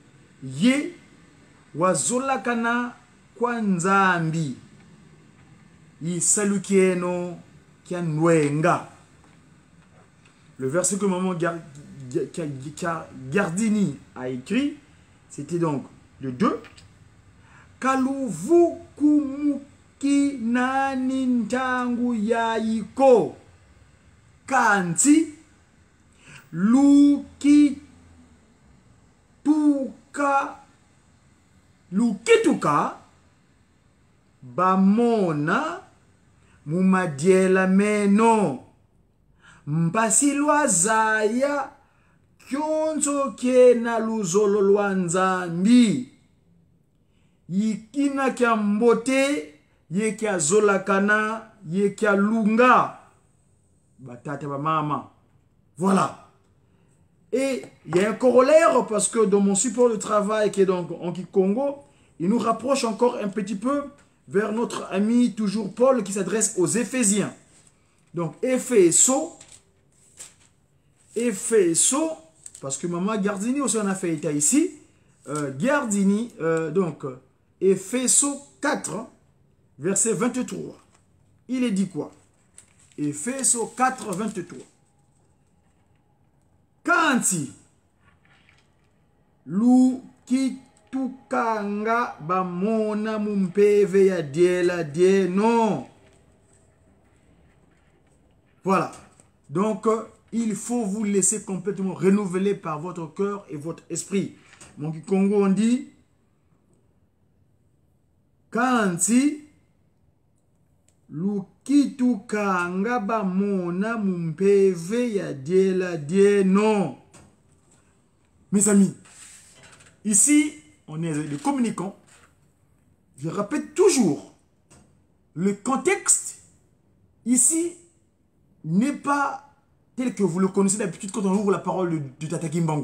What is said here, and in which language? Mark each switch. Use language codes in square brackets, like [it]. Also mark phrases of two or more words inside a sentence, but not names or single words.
[kg] Ye Wazolakana Kwa Nzambi isalukieno kianwenga. [fr] Le verset que maman Gardini a écrit, c'était donc le 2. [kg] Kaluvukumuki nani ntangu yaiko kanti lukituka bamona mumadiela meno mpasilwa zaya kyonzo kena luzolo lwa nzambi yikina kya mbote ye kya zolakana ye kya lunga batata ba mama. [fr] Voilà. Et il y a un corollaire parce que dans mon support de travail qui est donc en Congo, il nous rapproche encore un petit peu vers notre ami toujours Paul qui s'adresse aux Éphésiens. Donc Éphéso, parce que maman Gardini aussi en a fait état ici. Gardini, donc Éphéso 4, verset 23. Il est dit quoi? Éphéso 4, 23. [kg] Kanti lukitukanga bamona mumpeve ya diela dieno. [fr] Voilà. Donc, il faut vous laisser complètement renouveler par votre cœur et votre esprit. Mon Congo, on dit [kg] Kanti lukitukanga bamona mumpeve ya diela dieno. [fr] Mes amis, ici, on est des communicants. Je répète toujours, le contexte ici n'est pas tel que vous le connaissez d'habitude quand on ouvre la parole de Tata Kimbangu.